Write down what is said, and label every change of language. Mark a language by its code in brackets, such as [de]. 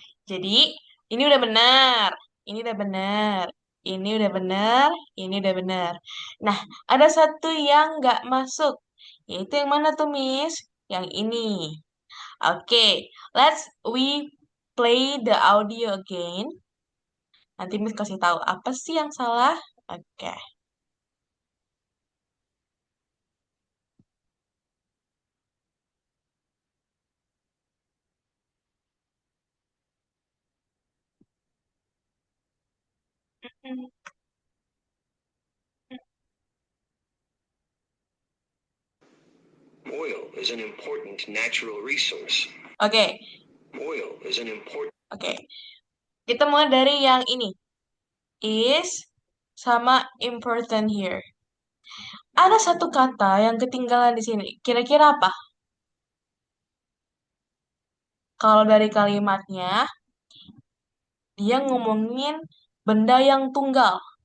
[id] Jadi, ini udah benar, ini udah benar, ini udah benar, ini udah benar. Nah, ada satu yang nggak masuk, yaitu yang mana tuh, Miss? Yang ini. [en] Oke, we play the audio again. [id] Nanti Miss kasih tahu apa sih yang salah. Oke. [en] Oil is an important natural resource. Oke, Oil is an important oke. [id] Kita mulai dari yang ini. Is sama important here. Ada satu kata yang ketinggalan di sini. Kira-kira apa? Kalau dari kalimatnya, dia ngomongin benda yang tunggal.